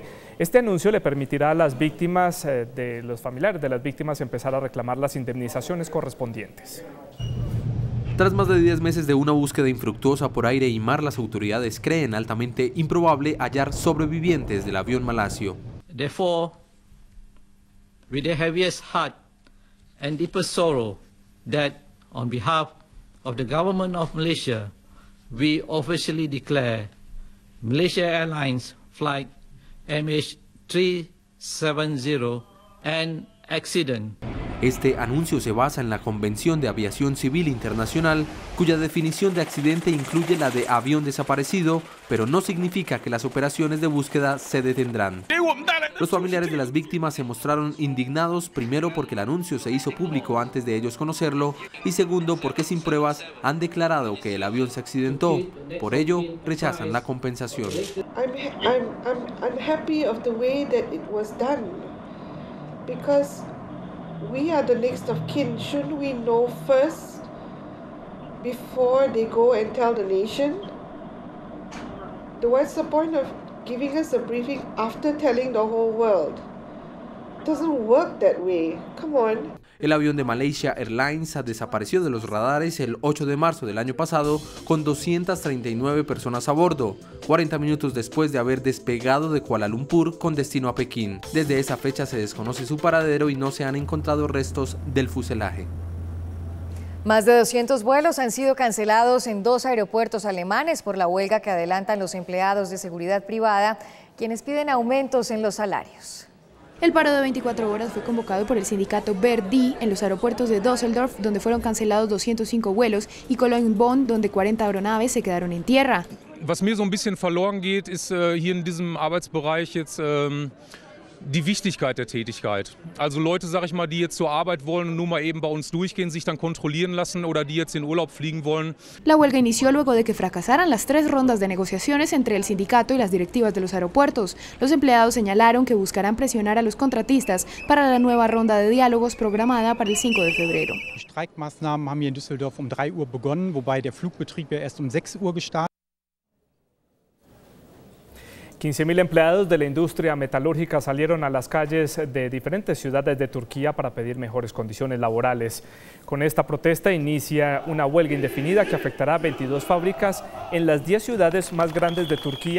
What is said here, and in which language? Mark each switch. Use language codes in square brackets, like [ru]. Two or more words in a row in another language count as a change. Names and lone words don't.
[es] Este anuncio le permitirá a las víctimas, los familiares de las víctimas, empezar a reclamar las indemnizaciones correspondientes. Tras más de 10 meses de una búsqueda infructuosa por aire y mar, las autoridades creen altamente improbable hallar sobrevivientes del avión malasio. [en] Therefore, with the heaviest heart and deepest sorrow that, on behalf of the government of Malaysia, we officially declare Malaysia Airlines flight MH370 an accident. [es] Este anuncio se basa en la Convención de Aviación Civil Internacional, cuya definición de accidente incluye la de avión desaparecido, pero no significa que las operaciones de búsqueda se detendrán. Los familiares de las víctimas se mostraron indignados, primero porque el anuncio se hizo público antes de ellos conocerlo, y segundo porque sin pruebas han declarado que el avión se accidentó. Por ello, rechazan la compensación. [en] I'm unhappy of the way that it was done, because we are the next of kin. Shouldn't we know first before they go and tell the nation? What's the point of giving us a briefing after telling the whole world? It doesn't work that way. Come on. [es] El avión de Malaysia Airlines desapareció de los radares el 8 de marzo del año pasado con 239 personas a bordo, 40 minutos después de haber despegado de Kuala Lumpur con destino a Pekín. Desde esa fecha se desconoce su paradero y no se han encontrado restos del fuselaje. Más de 200 vuelos han sido cancelados en 2 aeropuertos alemanes por la huelga que adelantan los empleados de seguridad privada, quienes piden aumentos en los salarios. El paro de 24 horas fue convocado por el sindicato Verdi en los aeropuertos de Düsseldorf, donde fueron cancelados 205 vuelos, y Cologne-Bonn, donde 40 aeronaves se quedaron en tierra. [de] Was mir so ein bisschen verloren geht, ist hier in diesem Arbeitsbereich jetzt die Wichtigkeit der Tätigkeit. Also Leute, sag ich mal, die jetzt zur Arbeit wollen und nur mal eben bei uns durchgehen, sich dann kontrollieren lassen oder die jetzt in Urlaub fliegen wollen. [es] La huelga inició luego de que fracasaran las 3 rondas de negociaciones entre el sindicato y las directivas de los aeropuertos. Los empleados señalaron que buscarán presionar a los contratistas para la nueva ronda de diálogos programada para el 5 de febrero. [de] Die Streikmaßnahmen haben hier in Düsseldorf 3 Uhr begonnen, wobei der Flugbetrieb ja erst 6 Uhr gestartet. [es] 15.000 empleados de la industria metalúrgica salieron a las calles de diferentes ciudades de Turquía para pedir mejores condiciones laborales. Con esta protesta inicia una huelga indefinida que afectará a 22 fábricas en las 10 ciudades más grandes de Turquía.